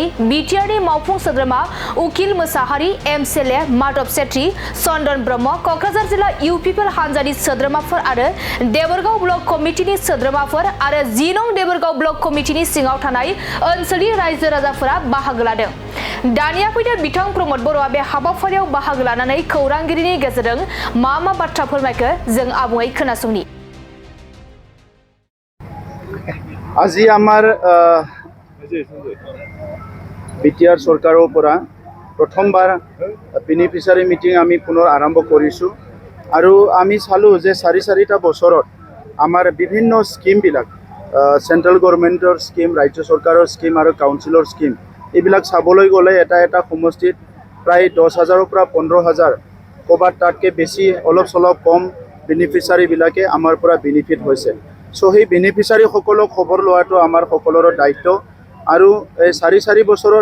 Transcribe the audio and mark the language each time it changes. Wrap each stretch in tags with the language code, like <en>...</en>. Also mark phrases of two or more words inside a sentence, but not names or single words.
<brx>बिटिआरनि मावफुं सोद्रोमा उकिल मोसाहारि एमसिएलए माधव सेत्री चन्दन ब्रह्म कक्राझार जिल्ला इउपिपिएल हानजानि सोद्रोमाफोर आरो देबरगाव ब्लक कमिटिनि सोद्रोमाफोर आरो 10 नं देबरगाव ब्लक कमिटिनि सिङाव थानाय ओनसोलनि रायजो राजाफोरा बाहागो लादों दानिया फैदो बिथां प्रमद बर'आ बे हाबाफारियाव बाहागो लानानै खौरांगिरिनि गेजेरजों मा बाथ्रा फोरमायखो जों आबुङै खोनासंनि</brx> <as>আজি আমাৰ বিটিআৰ চৰকাৰৰ পৰা প্ৰথমবাৰ</as> <en>beneficiary meeting</en> <as>আমি পুনৰ আৰম্ভ কৰিছোঁ আৰু আমি চালোঁ যে চাৰিটা বছৰত আমাৰ বিভিন্ন স্কিমবিলাক</as> <en>central governmentৰ scheme</en> <as>ৰাজ্য চৰকাৰৰ স্কিম আৰু কাউন্সিলৰ স্কিম এইবিলাক চাবলৈ গ'লে এটা সমষ্টিত প্ৰায় 10,000ৰ পৰা 15,000 ক'ৰবাত তাতকৈ বেছি অলপ চলপ কম বেনিফিচিয়াৰীবিলাকে আমাৰ পৰা বেনিফিট হৈছে সো সেই বেনিফিচিয়াৰীসকলক খবৰ লোৱাটো আমাৰ সকলোৰে দায়িত্ব আৰু এই চাৰি বছৰত</as>